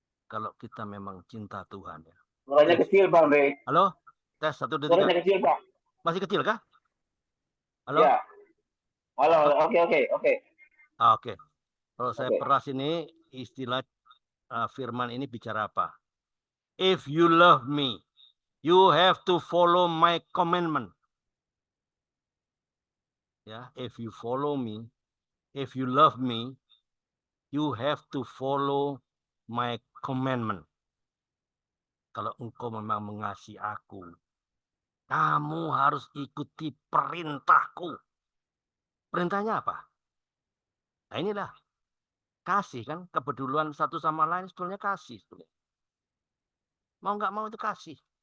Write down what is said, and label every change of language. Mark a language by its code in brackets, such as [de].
[id] Kalau kita memang cinta Tuhan ya. Suaranya kecil Bang Andre. Halo? Tes 1, 2, 3. Suaranya kecil Pak. Masih kecil kah? Halo? Ya. Halo, oke. Oke. Kalau saya peras ini istilah firman ini bicara apa? [en] If you love me, you have to follow my commandment. Ya, if you follow me, if you love me, you have to follow my commandment. [id] Kalau engkau memang mengasihi aku, kamu harus ikuti perintahku. Perintahnya apa? Nah inilah kasih kan, kepedulian satu sama lain sebetulnya kasih. Mau nggak mau itu kasih.